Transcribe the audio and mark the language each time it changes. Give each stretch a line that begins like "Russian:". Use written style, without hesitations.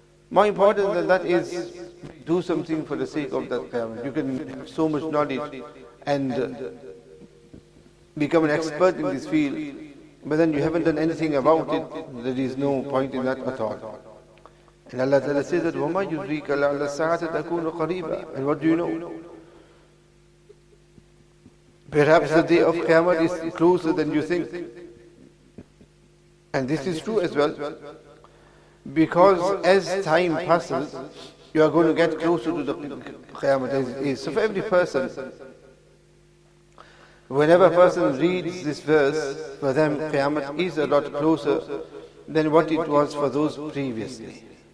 English: More important than that is do something for the sake of that Qiyamah. You can have so much knowledge and become an expert in this field, but then you haven't done anything about it, there is no point in that at all. And Allah Ta'ala says that
Arabic: وَمَا يُدْرِيكَ لَعَلَّ السَّاعَةَ تَكُونُ قَرِيبًا.
English: And what do you know? Perhaps the day of Qiyamah is closer than you think. And this is true as well. Because as time passes, you are going to get closer to the Qiyamah as it is. So for every person, whenever a person reads this verse, for them Qiyamah is a lot closer than what it was for those previously.